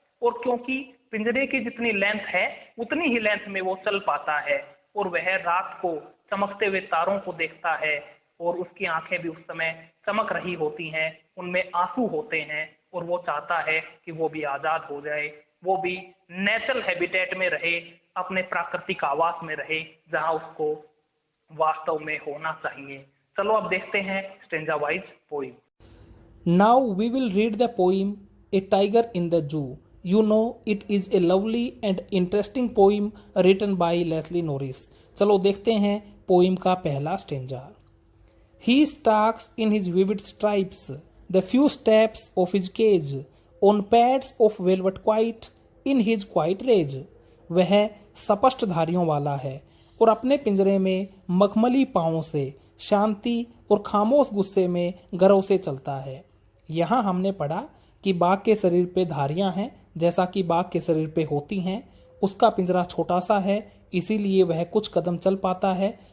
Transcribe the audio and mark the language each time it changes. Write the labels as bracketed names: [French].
[Hindi] और क्योंकि पिंजरे की जितनी लेंथ है उतनी ही लेंथ में वो चल पाता है और वह रात को चमकते हुए तारों को देखता है और उसकी आंखें भी उस समय चमक रही होती हैं, उनमें आंसू होते हैं और वो चाहता है कि वो भी आजाद हो जाए, वो भी नेचुरल हैबिटेट में रहे, अपने प्राकृतिक आवास में रहे जहां उसको वास्तव में होना चाहिए। चलो अब देखते हैं stanza wise poem. [English] Now we will read the poem a tiger in the zoo. You know it is a lovely and interesting poem written by Leslie Norris. [Hindi] चलो देखते हैं पोइम का पहला stanza. [English] He stalks in his vivid stripes the few steps of his cage on pads of velvet quiet in his quiet rage. [Hindi] वह स्पष्ट धारियों वाला है और अपने पिंजरे में मखमली पांवों से शांति और खामोश गुस्से में गर्व से चलता है। यहाँ हमने पढ़ा कि बाघ के शरीर पे धारियां हैं, जैसा कि बाघ के शरीर पे होती हैं। उसका पिंजरा छोटा सा है, इसीलिए वह कुछ कदम चल पाता है।